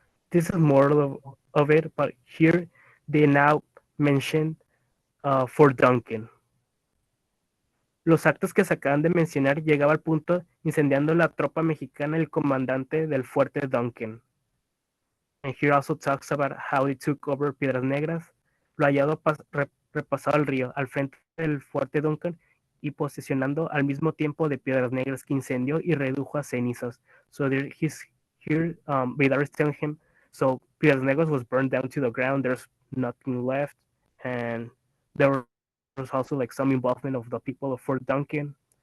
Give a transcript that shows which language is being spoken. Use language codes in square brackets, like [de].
[en] This is more of it, but here they now mention Fort Duncan. [es] Los actos que se acaban de mencionar llegaba al punto incendiando la tropa mexicana el comandante del fuerte Duncan. [en] And here also talks about how he took over Piedras Negras, [es] lo hallado repasado al río, al frente del fuerte Duncan y posesionando al mismo tiempo de Piedras Negras que incendió y redujo a cenizas. [en] So here Vidar is telling him, so Piedras Negras was burned down to the ground, there's nothing left, and there was also like some involvement of the people of Fort Duncan.